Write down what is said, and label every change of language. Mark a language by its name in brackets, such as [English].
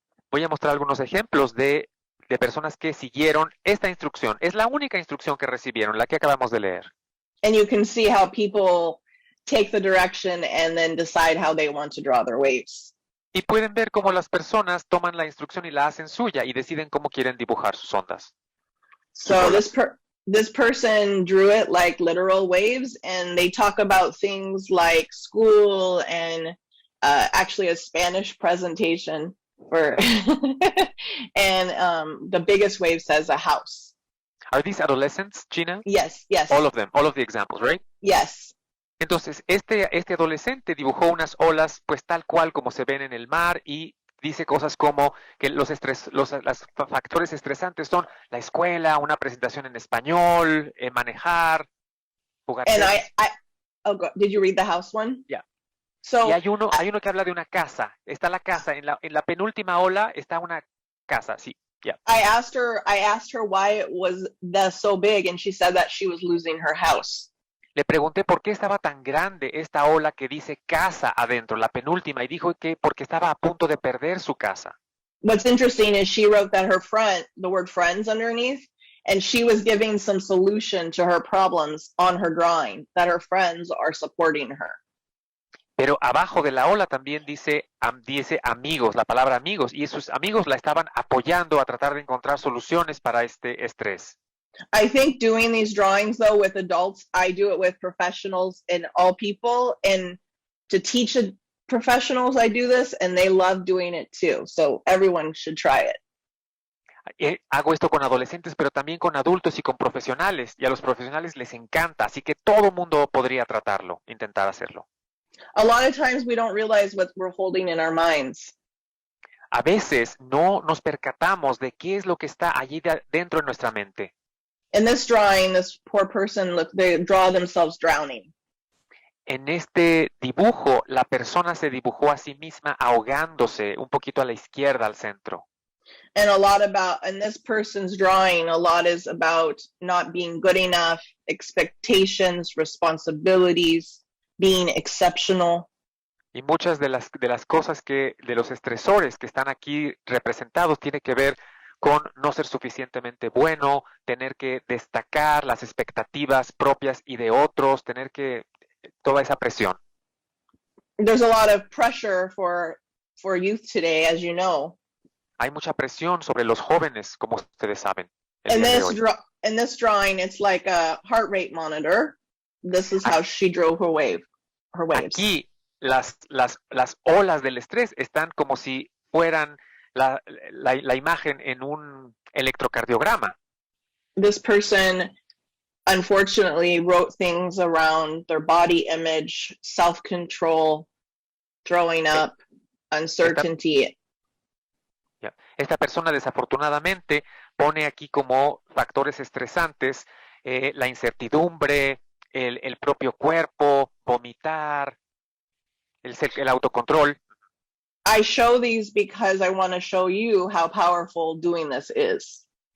[Spanish] Voy a mostrar algunos ejemplos de de personas que siguieron esta instrucción. Es la única instrucción que recibieron, la que acabamos de leer. [English] And you can see how people take the direction and then decide how they want to draw their waves. [Spanish] Y pueden ver cómo las personas toman la instrucción y la hacen suya y deciden cómo quieren dibujar sus ondas. [English] So this person drew it like literal waves, and they talk about things like school and actually a Spanish presentation for and the biggest wave says a house. Are these adolescents, Gina? Yes. All of them, all of the examples, right? Yes. [Spanish] Entonces, este adolescente dibujó unas olas, pues tal cual como se ven en el mar, y dice cosas como que los factores estresantes son la escuela, una presentación en español, manejar, jugar. [English] And did you read the house one? Yeah. So [Spanish] y hay uno que habla de una casa. Está la casa, en la penúltima ola está una casa, sí. [English] Yeah. I asked her why it was so big, and she said that she was losing her house. [Spanish] Le pregunté por qué estaba tan grande esta ola que dice casa adentro, la penúltima, y dijo que porque estaba a punto de perder su casa. [English] What's interesting is she wrote that the word friends underneath, and she was giving some solution to her problems on her drawing, that her friends are supporting her. [Spanish] Pero abajo de la ola también dice amigos, la palabra amigos, y sus amigos la estaban apoyando a tratar de encontrar soluciones para este estrés. [English] I think doing these drawings, though, with adults, I do it with professionals and all people. And to teach professionals, I do this, and they love doing it too. So everyone should try it. [Spanish] Hago esto con adolescentes, pero también con adultos y con profesionales. Y a los profesionales les encanta, así que todo mundo podría tratarlo, intentar hacerlo. [English] A lot of times we don't realize what we're holding in our minds. [Spanish] A veces no nos percatamos de qué es lo que está allí dentro de nuestra mente. [English] In this drawing, this poor person, they draw themselves drowning. [Spanish] En este dibujo, la persona se dibujó a sí misma ahogándose un poquito a la izquierda, al centro. [English] And in this person's drawing, a lot is about not being good enough, expectations, responsibilities, being exceptional. [Spanish] Y muchas de las cosas de los estresores que están aquí representados tiene que ver con no ser suficientemente bueno, tener que destacar las expectativas propias y de otros, tener que toda esa presión. [English] There's a lot of pressure for youth today, as you know. [Spanish] Hay mucha presión sobre los jóvenes, como ustedes saben. [English] In this drawing, it's like a heart rate monitor. This is how she drew her waves. [Spanish] Aquí las olas del estrés están como si fueran la imagen en un electrocardiograma. [English] This person unfortunately wrote things around their body image, self-control, throwing up, uncertainty. [Spanish] Esta persona desafortunadamente pone aquí como factores estresantes la incertidumbre, el propio cuerpo, vomitar, el autocontrol. [English] I show these because I want to show you how powerful doing this is.